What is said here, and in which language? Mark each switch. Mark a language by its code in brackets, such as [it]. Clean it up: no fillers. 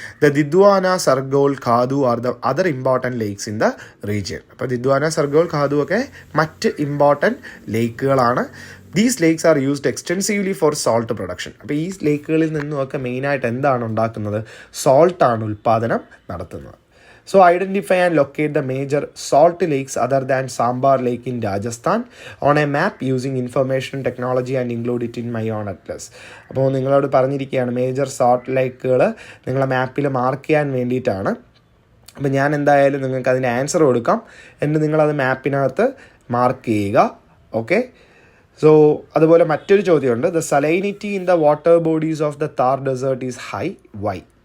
[en] The Didwana, Sargol, Khadu are the other important lakes in the region. [ml] അപ്പോൾ ദിദ്വാന, സർഗോൾ, ഖാദു ഒക്കെ മറ്റ് important ലേക്കുകളാണ്. [en] These lakes are used extensively for salt production. [ml] അപ്പോൾ ഈ ലേക്കുകളിൽ നിന്നുമൊക്കെ മെയിനായിട്ട് എന്താണ് ഉണ്ടാക്കുന്നത്, സോൾട്ടാണ് ഉൽപ്പാദനം നടത്തുന്നത്. [en] So identify and locate the major salt lakes other than Sambar Lake in Rajasthan on a map using information technology and include it in my own atlas. [ml] അപ്പോൾ നിങ്ങളോട് പറഞ്ഞിരിക്കുകയാണ് മേജർ സോൾട്ട് ലേക്കുകൾ നിങ്ങളെ മാപ്പിൽ മാർക്ക് ചെയ്യാൻ വേണ്ടിയിട്ടാണ്. അപ്പോൾ ഞാൻ എന്തായാലും നിങ്ങൾക്ക് അതിൻ്റെ ആൻസർ കൊടുക്കാം, എന്നിട്ട് നിങ്ങളത് മാപ്പിനകത്ത് മാർക്ക് ചെയ്യുക. ഓക്കെ, [en] so [ml] അതുപോലെ മറ്റൊരു ചോദ്യമുണ്ട്, [en] The salinity in the water bodies of the Thar desert is high, why?